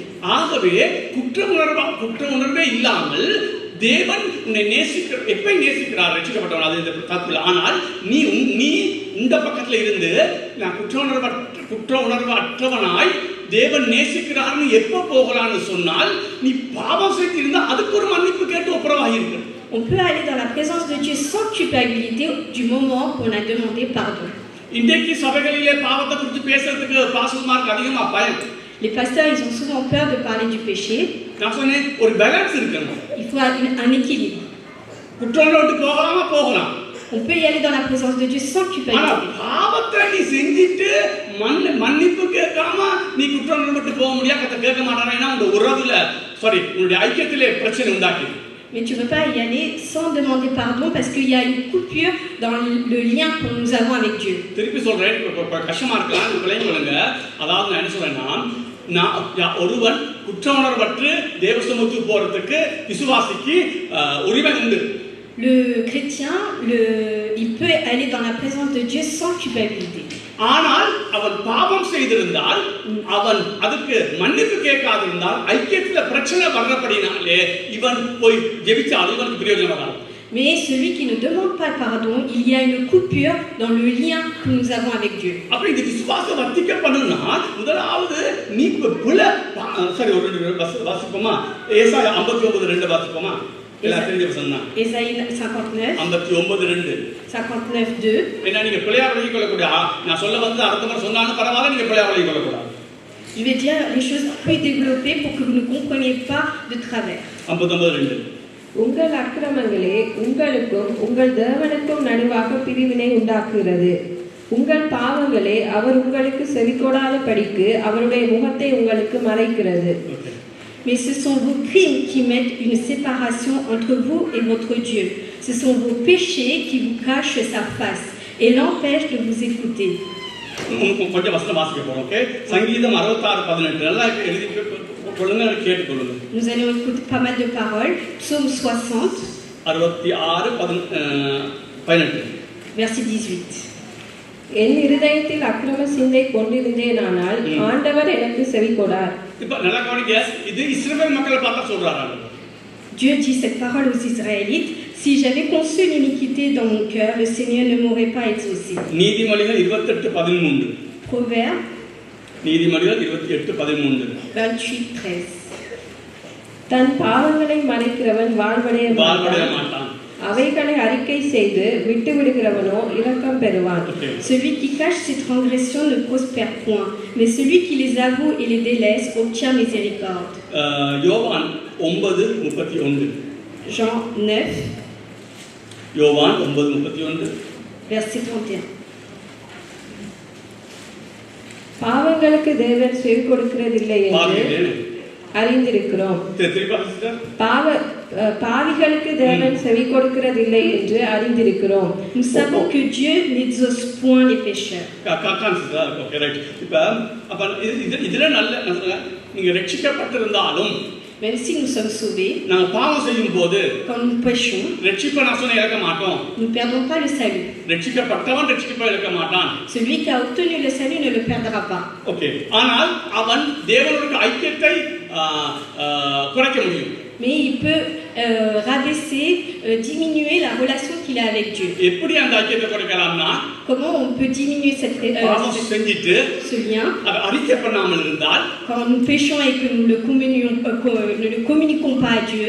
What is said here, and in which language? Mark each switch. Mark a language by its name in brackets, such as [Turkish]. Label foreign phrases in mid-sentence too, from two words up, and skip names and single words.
[Tamil] ஆகவே குற்ற உணர்வே இல்லாமல் தேவன் உன்னை எப்ப நேசிக்கிறார் ரட்சிக்கப்பட்டவன், அது தப்பு. ஆனால் நீ இந்த பக்கத்துல இருந்து நான் குற்ற உணர்வு அற்றவனாய் தேவன் நேசிக்கிறார்னு எப்ப போகலான்னு சொன்னால் நீ பாவம் செய்திருந்தா அதுக்கு ஒரு மன்னிப்பு கேட்டு ஒப்புரவாகி இருக்கு. [French] On peut aller dans la présence de Dieu sans culpabilité du moment où on a demandé pardon. [Tamil] இன்றைக்கு சபைகளிலே பாவத்தை குறித்து பேசுறதுக்கு பாஸ்டர்மாருக்கு அதிகமா பயம். [French] Les pasteurs, ils ont souvent peur de parler du péché. [Tamil] நான் சொன்னேன், ஒரு பேலன்ஸ் இருக்கணும். [French] Il faut un équilibre. [Tamil] குற்றங்களை விட்டு போகலாமா? போகலாம். [French] On peut y aller dans la présence de Dieu sans [Tamil] ஆனா [French] culpabilité. [Tamil] பாவத்தை நீ செஞ்சிட்டு மன்னிப்பு கேட்காம நீ குற்றங்களை விட்டு போக முடியாது. கத்த கேட்க மாட்டானா? உங்க உறவுல உன்னுடைய ஐக்கியத்திலே பிரச்சனை உண்டாக்கி. [French] Mais tu ne peux pas y aller sans demander pardon parce qu'il y a une coupure dans le lien que nous avons avec Dieu. [Tamil] திருப்பி சொல்றேன், கஷ்டமா இருக்கலாம், விளையும் சொல்லுங்க. அதாவது நான் என்ன சொல்றேன்னா, ஒருவன் குற்ற உணர்வற்று தேவ சமூகத்துக்கு போறதுக்கு விசுவாசிக்கு உரிமை உண்டு. [French] Le chrétien, il peut aller dans la présence de Dieu sans culpabilité. [Tamil] ஆனால் அவன் பாவம் செய்திருந்தால், அவன் அதுக்கு மன்னிப்பு கேட்காதிருந்தால், ஐக்கியத்துல பிரச்சனை வர்றபடினாலே இவன் போய் ஜெபிச்சாலும் இவனுக்கு பிரயோஜனம் வராது. [French] Mais celui qui ne demande pas pardon, il y a une coupure dans le lien que nous avons avec Dieu. [Tamil] அப்ப இந்த விசுவாசம் வர்த்திக்கப்படணும்னா முதலாவது நீ ஒரு வாசிப்போமா? ஏசாயா 59:2 வாசிப்போமா? [French] Ésaïe 59, 59:2. 59:2. [Tamil] என்ன நீங்க பிள்ளையா விளங்கிக் கொள்ளக்கூடிய, நான் சொல்ல வந்து அடுத்த முறை சொன்னாலும் பரவாயில்ல, நீங்க பிள்ளையா விளங்கிக் கொள்ளக்கூடாது. [French] Il veut dire les choses plus développées pour que vous ne compreniez pas de travers. 59:2. [Tamil] உங்கள் அக்கிரமங்களே உங்களுக்கும் உங்கள் தேவனுக்கும் நடுவாக பிரிவினை உண்டாக்குகிறது. உங்கள் பாவங்களே அவர் உங்களுக்கு செவிகொடாத படிக்கு அவருடைய முகத்தை உங்களுக்கு மறைக்கிறது. [French] Mais ce sont vos crimes qui mettent une séparation entre vous et votre Dieu. Ce sont vos péchés qui vous cachent sa face et l'empêchent de vous écouter. [Tamil] கொஞ்சம் வசனம் வாசிக்க போறோம். ஓகே, சங்கீதம் 66:18 நல்லா எழுதி கொள்ளுங்க, கேட்டுக்கொள்ளுங்க. [French] Nous allons écouter pas mal de paroles. Psaume 60, 66:18. verset 18. [Tamil] என் இருதயத்தில் அக்கிரம சிந்தை கொண்டிருந்தேனானால் ஆண்டவர் எனக்கு செவிகொடார். இப்ப நல்லா கவனிங்க, இது இஸ்ரவேல் மக்களை பார்த்தா சொல்றாங்க. [French] Dieu dit cette parole aux Israélites: si j'avais conçu l'iniquité dans mon cœur, le Seigneur ne m'aurait pas exaucé. [Tamil] நீதிமொழிகள் 28:13. [French] Proverbe [Tamil] நீதிமொழிகள் 28:13. 28:13. தன் பாவங்களை மறைக்கிறவன் வாழ்வடைய மாட்டான். அவைகளை அறிக்கை செய்து விட்டு விடுகிறவனோ இரக்கம் பெறுவான். [French] Celui qui cache ses transgressions ne prospère point, mais celui qui les avoue et les délaisse obtient miséricorde. [Tamil] யோவான் 9:31. [French] Jean 9, [Tamil] யோவான் 9:31. [French] verset 31. [Tamil] பாவங்களுக்கு தேவன் செவி கொடுக்கிறதில்லை என்று அறிந்திருக்கிறோம். பாவிகளுக்கு தேவன் செவி கொடுக்கிறதில்லை என்று அறிந்திருக்கிறோம். [French] Nous savons que Dieu n'exauce point les pécheurs. [Tamil] இப்ப அப்ப இதுல நல்ல நீங்க ரட்சிக்கப்பட்டிருந்தாலும், [French] Même si nous sommes sauvés, [Tamil] நாங்க பாவம் செய்யும் போது, [French] quand nous péchons, [Tamil] ரட்சிப்பை நாசனை இழக்க மாட்டோம். [French] nous ne perdons pas le salut. [Tamil] ரட்சிக்கப்பட்டவன் ரட்சிப்பை இழக்க மாட்டான். [French] Celui qui a obtenu le salut ne le perdra pas. [Tamil] ஓகே, ஆனால் அவன் தேவனுடைய ஐக்கியத்தை குறைக்க முடியும். [French] Mais il peut rabaisser, diminuer la relation qu'il a avec Dieu. [Tamil] எப்படி அந்த ஐக்கியத்தை குறைக்கலாம்னா, [French] Comment on peut diminuer ce lien? [Tamil] அறிக்கை பண்ணாமல் இருந்தால், [French] Quand nous péchons et que nous ne le communiquons pas à Dieu,